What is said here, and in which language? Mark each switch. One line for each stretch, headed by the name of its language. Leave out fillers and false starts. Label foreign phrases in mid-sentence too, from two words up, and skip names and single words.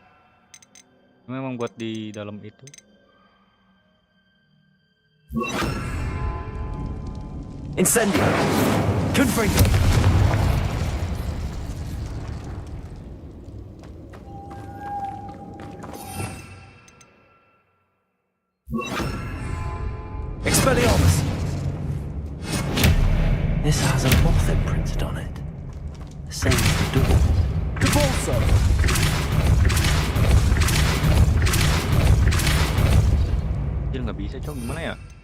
Indonesian: Memang buat di dalam itu. Incendio. Confringo. Expelliarmus.
English: This has a moth imprinted on it. The same as the door.
Indonesian: Compulso. Dia nggak bisa coy, gimana ya?